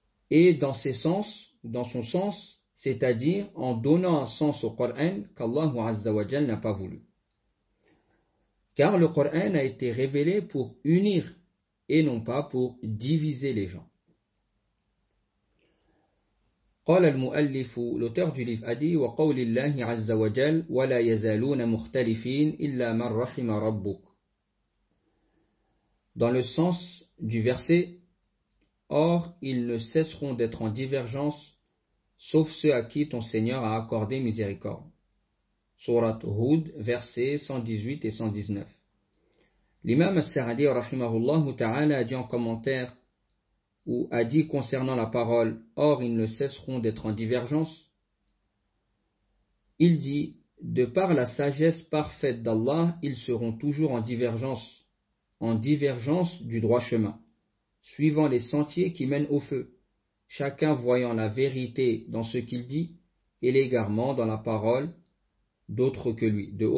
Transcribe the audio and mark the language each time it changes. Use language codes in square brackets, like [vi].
[fr] Et dans ses sens, dans son sens, c'est-à-dire en donnant un sens au Coran qu'Allah Azza wa Jal n'a pas voulu. Car le Coran a été révélé pour unir et non pas pour diviser les gens. [ar] قال المؤلف [fr] l'auteur du livre a dit [ar] وقول الله عز وجل ولا يزالون مختلفين إلا من رحم ربك. [fr] Dans le sens du verset, or ils ne cesseront d'être en divergence sauf ceux à qui ton Seigneur a accordé miséricorde. Surat Hud, versets 118 et 119. L'imam al-Sa'di, rahimahullah ta'ala, a dit en commentaire, ou a dit concernant la parole, « Or, ils ne cesseront d'être en divergence. » Il dit, « De par la sagesse parfaite d'Allah, ils seront toujours en divergence du droit chemin, suivant les sentiers qui mènent au feu. » Chacun voyant la vérité dans ce qu'il dit et l'égarement dans la parole d'autres que lui.